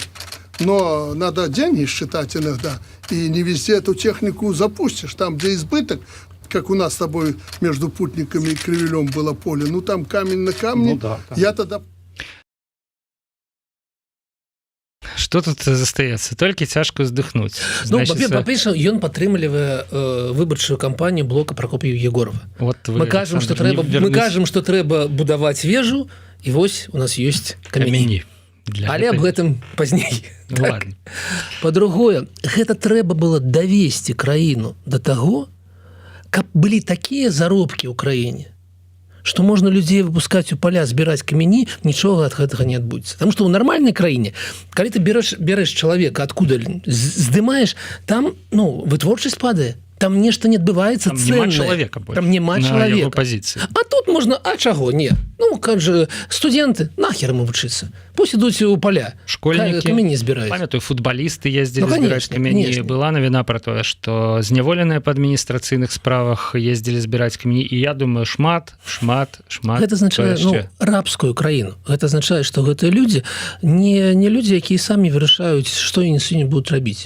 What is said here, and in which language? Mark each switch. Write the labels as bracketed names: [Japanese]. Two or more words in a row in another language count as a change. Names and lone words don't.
[Russian] Но надо деньги считать иногда. И не везде эту технику запустишь. Там, где избыток, как у нас с тобой между Путниками и Кривелем было поле, там камень на камне. Да. Я тогда... [Belarusian] Что тут застаецца? Толькі цяжка ўздыхнуць. Па-першае, ён падтрымлівае выбарчую кампанію блока Пракоп'ева Егорова. Мы кажам, што трэба будаваць вежу, і вось у нас ёсць камяні. Але аб гэтым пазней. [Russian] Ну, ладно. [Belarusian] Па-другое, гэта трэба было давесці краіну да таго, каб былі такія заробкі ў краіне, што можна людзей выпускаць у паля, збіраць камяні, нічога ад гэтага не адбудзецца. Таму што ў нармальнай краіне, калі ты береш чалавека адкуда здымаеш, там вытворчасць падае. Там нешта не адбываецца цэннае. Там няма чалавека. Пазіцыі. А тут можна, чаго? Не. [Russian] Как же, студэнты, нахер ему вучыцца. [Belarusian] Пусть ідуць у паля. Школьнікі, камяні збіраюць. Памятаю, футбалісты ездзілі збіраць камяні. Была навіна пра тое, што зняволеныя па адміністрацыйных справах ездзілі збіраць камяні. І я думаю, шмат. Гэта азначае рабскую краіну. Гэта азначае, што гэтыя людзі не людзі, якія самі вырашаюць, што яны сёння будуць рабіць.